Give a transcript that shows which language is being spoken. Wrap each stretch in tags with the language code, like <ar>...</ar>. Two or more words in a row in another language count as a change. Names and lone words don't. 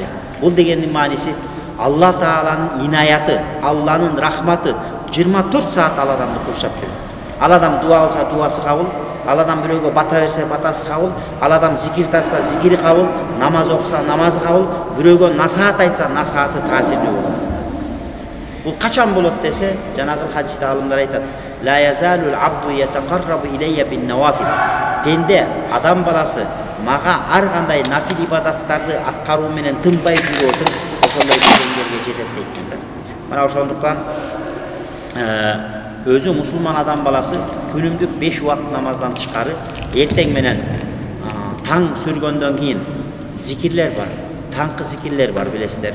<ky>Бул дегендин мааниси Алла Тааланын инаяты, Алланын рахматы 24 саат ал адамды курчап жүрөт. Ал адам дуа кылса дуасы кабыл, ал адам бирөөгө бата берсе батасы кабыл, ал адам зикир тартса зикири кабыл, намаз окуса намазы кабыл, бирөөгө насаат айтса насааты таасирлүү болот. Бул качан болот десе, жанагы хадисте алымдар айтат:</ky> <ar>"لا يزال العبد يتقرب إلي بالنوافل."</ar> <ky>Пенде, адам баласы мага ар кандай нафил ибадаттарды аткаруу менен тынбай жүрүп отуруп, ошондой деңгээлге жетет дейт да. Мына ошондуктан өзү мусулман адам баласы күнүмдүк 5 убакыт намаздан тышкары эртең менен таң сүргөндөн кийин зикирлер бар, таңкы зикирлер бар билесиздер.</ky>